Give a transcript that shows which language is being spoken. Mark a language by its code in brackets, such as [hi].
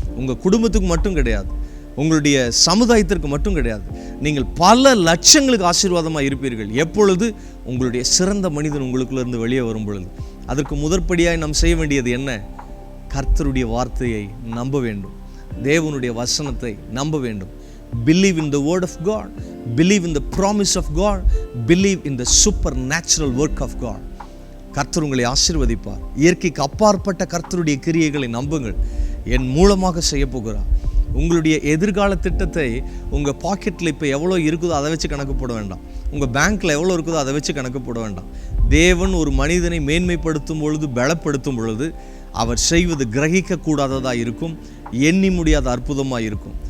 [ta] உங்கள் குடும்பத்துக்கு மட்டும் கிடையாது, உங்களுடைய சமுதாயத்திற்கு மட்டும் கிடையாது, நீங்கள் பல லட்சங்களுக்கு ஆசீர்வாதமாக இருப்பீர்கள். எப்பொழுது உங்களுடைய சிறந்த மனிதன் உங்களுக்குள்ளேருந்து வெளியே வரும் பொழுது. அதற்கு முதற்படியாய் நாம் செய்ய வேண்டியது என்ன? கர்த்தருடைய வார்த்தையை நம்ப வேண்டும், தேவனுடைய வசனத்தை நம்ப வேண்டும். [en] Believe in the word of God, believe in the promise of God, believe in the supernatural work of God. [ta] கர்த்தர் உங்களை ஆசீர்வதிப்பார். இயற்கைக்கு அப்பாற்பட்ட கர்த்தருடைய கிரியைகளை நம்புங்கள். என் மூலமாக செய்ய போகிறார். உங்களுடைய எதிர்கால திட்டத்தை உங்கள் பாக்கெட்டில் இப்போ எவ்வளோ இருக்குதோ அதை வச்சு கணக்கு போட வேண்டாம், உங்கள் பேங்க்கில் எவ்வளோ இருக்குதோ அதை வச்சு கணக்கு போட வேண்டாம். தேவன் ஒரு மனிதனை மேன்மைப்படுத்தும் பொழுது, பலப்படுத்தும் பொழுது அவர் செய்வது கிரகிக்கக்கூடாததாக இருக்கும், எண்ணி முடியாத அற்புதமாக இருக்கும்.